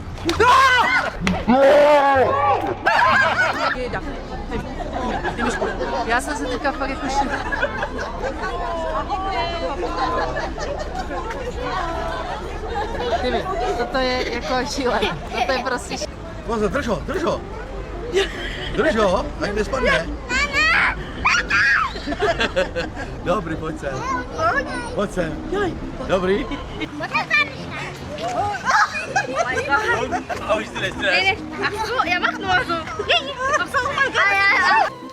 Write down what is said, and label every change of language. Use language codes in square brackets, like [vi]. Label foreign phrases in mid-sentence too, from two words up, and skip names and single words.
[cs] Já jsem se teďka fakt jako Tyvi, toto je jako šílené. Toto je prostě Pozor, drž ho, drž ho. Drž ho, ať nespadne. Dobrý, pojď sem. Pojď sem. Dobrý. [de] Oh, ich bin nicht drin. Nee, ach so, er macht nur so. Ach so, oh mein Gott.